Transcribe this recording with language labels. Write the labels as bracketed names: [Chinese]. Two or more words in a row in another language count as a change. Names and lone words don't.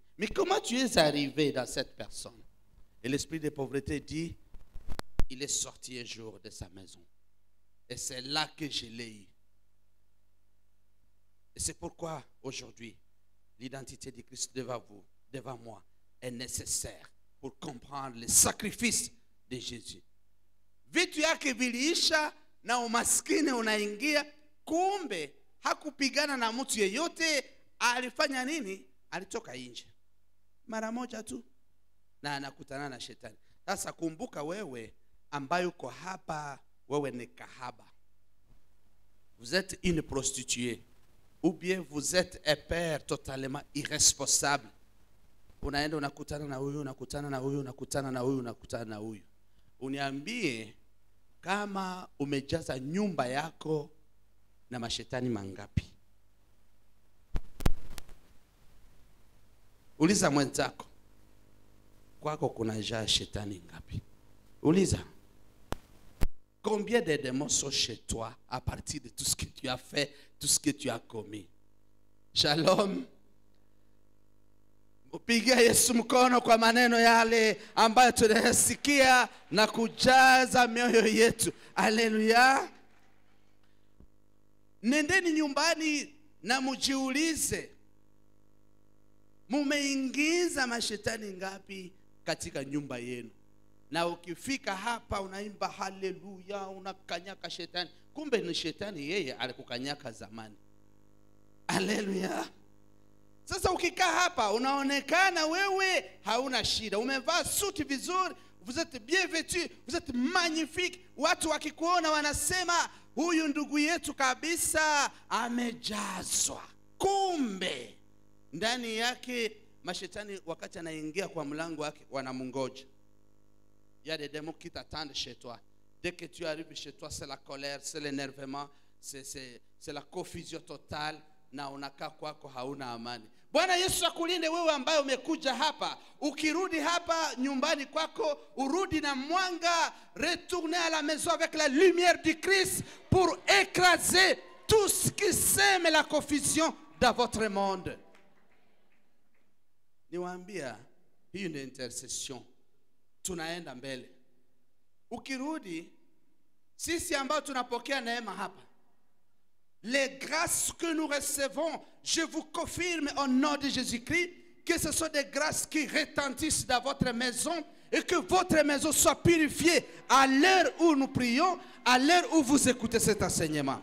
[French] Mais comment tu es arrivé dans cette personne? Et l'esprit de pauvreté dit, il est sorti un jour de sa maison. Et c'est là que je l'ai eu. Et c'est pourquoi aujourd'hui, l'identité de Christ devant moi, est nécessaire pour comprendre le sacrifice de Jésus. [Swahili] Vitu yake viliisha na umaskini unaingia, kumbe hakupigana na mtu yeyote. Alifanya nini? Alitoka nje mara moja tu na anakutana na shetani. Sasa kumbuka, wewe ambaye uko hapa, wewe ni kahaba. [French] Vous êtes une prostituée. Ou bien vous êtes un père totalement irresponsable. [Swahili] Unaenda unakutana na huyu, unakutana na huyu, unakutana na huyu, unakutana na huyu. Uniambie kama umejaza nyumba yako na mashetani mangapi? Uliza mwenzako, kwako kuna jaa shetani ngapi? Uliza. [French] Combien de démons sont chez toi à partir de tout ce que tu as fait, tout ce que tu as commis? [Swahili] Shalom. Upigie Yesu mkono kwa maneno yale ambayo tunayasikia na kujaza mioyo yetu. Haleluya. Nendeni nyumbani na mujiulize, mumeingiza mashetani ngapi katika nyumba yenu? Na ukifika hapa unaimba haleluya, unakanyaka shetani, kumbe ni shetani yeye alikukanyaka zamani. Haleluya. Sasa ukikaa hapa unaonekana wewe hauna shida, umevaa suti vizuri, [French] vous êtes bien vêtu, vous êtes magnifique. [Swahili] Watu wakikuona wanasema huyu ndugu yetu kabisa amejazwa. Kumbe ndani yake mashetani wakati anaingia kwa mlango wake wanamungoja. [French] Il y a des démons qui t'attendent chez toi. Dès que tu arrives chez toi, c'est la colère, c'est l'énervement, c'est la confusion totale, [Swahili] na unakaa kwako hauna amani. Bwana Yesu akulinde wewe ambaye umekuja hapa. Ukirudi hapa nyumbani kwako, urudi na mwanga. [French] Retournez à la maison avec la lumière du Christ pour écraser tout ce qui sème la confusion dans votre monde. [Swahili] Niwaambia, hii ni intercession. Tunaenda mbele. Ukirudi, sisi ambao tunapokea neema hapa, [French] les grâces que nous recevons, je vous confirme au nom de Jésus-Christ que ce sont des grâces qui retentissent dans votre maison et que votre maison soit purifiée à l'heure où nous prions, à l'heure où vous écoutez cet enseignement.